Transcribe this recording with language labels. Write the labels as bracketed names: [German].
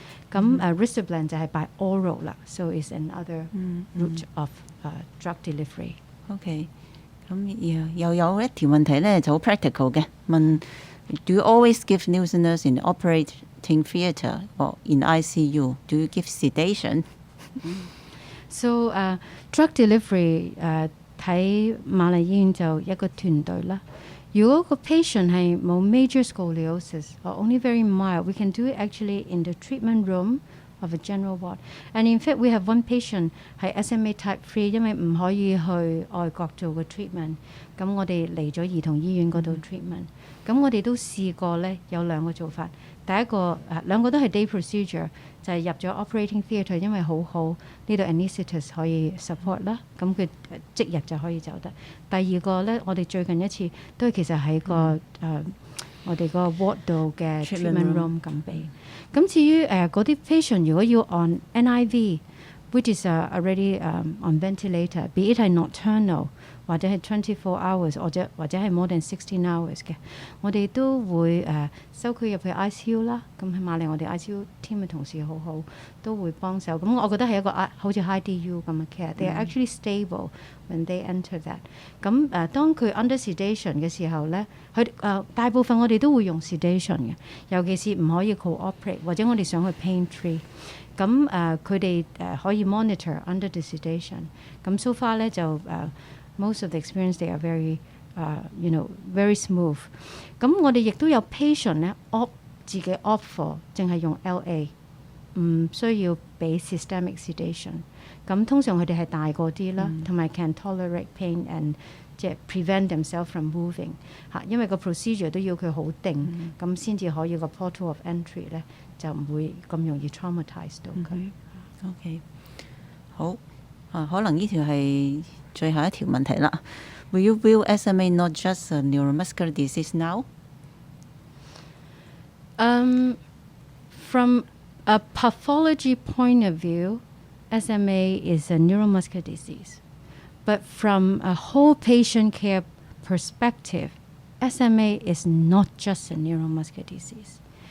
[English] 咁risdiplam [Cantonese] 就係 [English] by oral 啦，so is another route of drug delivery。 OK， [Cantonese] 咁又有一條問題咧就好 [English] practical 嘅，問 Do you always give nusinersen in the operating theatre or in ICU? Do you give sedation? [Cantonese] So drug delivery 睇瑪麗醫院就一個團隊啦。 [English] 如果個 patient 係冇 major scoliosis or only very mild, we can do it actually in the treatment room of a general ward. And in fact, we have one patient 係 SMA Type 3，因為唔可以去外國做個 treatment， [Cantonese] 咁我哋嚟咗兒童醫院嗰度 [English] treatment。 [Cantonese] 咁我哋都試過咧，有兩個做法。第一個兩個都係 day procedure， 就係入咗 operating theatre， 因為好好呢度 anaesthetist 可以 support 啦，咁佢即日就可以走得。第二個咧，我哋最近一次都係其實喺個我哋個 ward 度嘅 treatment room 咁俾。咁至於嗰啲 patient 如果要 on NIV，which is already on ventilator，be it 係 nocturnal 或者係24 hours 或者係 more than 16 hours 嘅，我哋都會收佢入去 ICU 啦。咁喺瑪麗我哋 ICU team 嘅同事好好，都會幫手。咁我覺得係一個好似 high DU 咁嘅 care。 [English] They are actually stable when they enter that。 [Cantonese] 咁當佢 under sedation 嘅時候咧，佢大部分我哋都會用 sedation 嘅，尤其是唔可以 cooperate 或者我哋想去 pain free。咁佢哋可以 monitor under the sedation。 [English] 咁 so far 咧就most of the experience they are very very smooth。 [Cantonese] 咁我哋亦都有 patient 咧 opt 自己 opt for 淨係用 LA， 唔需要俾 systemic sedation。咁通常佢哋係大個啲啦，同埋 can tolerate pain and 即係 prevent themselves from moving 嚇，因為個 procedure 都要佢好定，咁先至可以個 portal of entry 咧就唔會咁容易 traumatize 到佢。 OK， 好可能呢條係最後一條問題啦。 [English] Will you view SMA not just a neuromuscular disease now? From a pathology point of view, SMA is a neuromuscular disease. But from a whole patient care perspective, SMA is not just a neuromuscular disease.